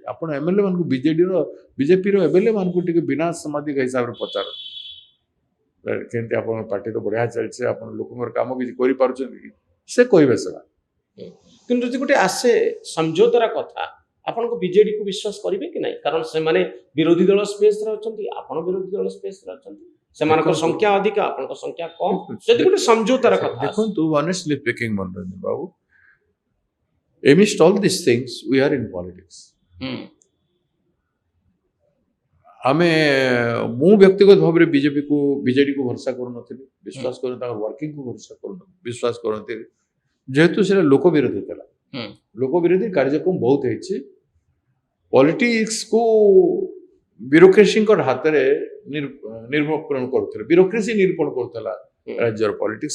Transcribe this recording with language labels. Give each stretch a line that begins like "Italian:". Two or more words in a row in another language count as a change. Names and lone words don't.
Odia: ଆପଣ MLA ମାନଙ୍କୁ ବିଜେପିର MLA ମାନଙ୍କୁ ଟିକେ ବିନା ସାମ୍ବାଦିକ ହିସାବରେ ପଚାରନ୍ତୁ, କେମିତି ଆପଣଙ୍କ ପାର୍ଟି ତ ବଢିଆ ଚାଲିଛି, ଆପଣ ଲୋକଙ୍କର କାମ କିଛି କରିପାରୁଛନ୍ତି କି? ସେ କହିବେ ସେଟା। କିନ୍ତୁ ଯଦି ଗୋଟେ ଆସେ ସମଝୋତାର କଥା, ଆପଣଙ୍କୁ ବିଜେଡିକୁ ବିଶ୍ୱାସ କରିବେ କି ନାହିଁ? କାରଣ ସେମାନେ ବିରୋଧୀ ଦଳ ସ୍ପେସରେ ଅଛନ୍ତି, ଆପଣ ବିରୋଧୀ ଦଳ ସ୍ପେସରେ ଅଛନ୍ତି। ସେମାନଙ୍କ ସଂଖ୍ୟା ଅଧିକ, ଆପଣଙ୍କ ସଂଖ୍ୟା କମ। ଯଦି ଗୋଟେ ସମଝୋତାର କଥା ଦେଖନ୍ତୁ,
English: honestly speaking ମନୋରଞ୍ଜନ ବାବୁ, amidst all these things we are in politics.
Odia: ମୁଁ ବ୍ୟକ୍ତିଗତ ଭାବରେ ବିଜେଡିକୁ ଭରସା କରୁନଥିଲି, ବିଶ୍ୱାସ କରୁ ତାଙ୍କର ୱାର୍କିଂକୁ ଭରସା କରୁନଥିଲି, ବିଶ୍ୱାସ କରନ୍ତି। ଯେହେତୁ ସେଟା ଲୋକ ବିରୋଧୀ ଥିଲା, ଲୋକ ବିରୋଧୀ କାର୍ଯ୍ୟକ୍ରମ ବହୁତ ହେଇଛି। ପଲିଟିକ୍ସକୁ ବ୍ୟୁରୋକ୍ରେସିଙ୍କର ହାତରେ ନିରୂପଣ କରୁଥିଲେ, ବ୍ୟୁରୋକ୍ରେସି ନିରୂପଣ କରୁଥିଲା ରାଜ୍ୟର ପଲିଟିକ୍ସ।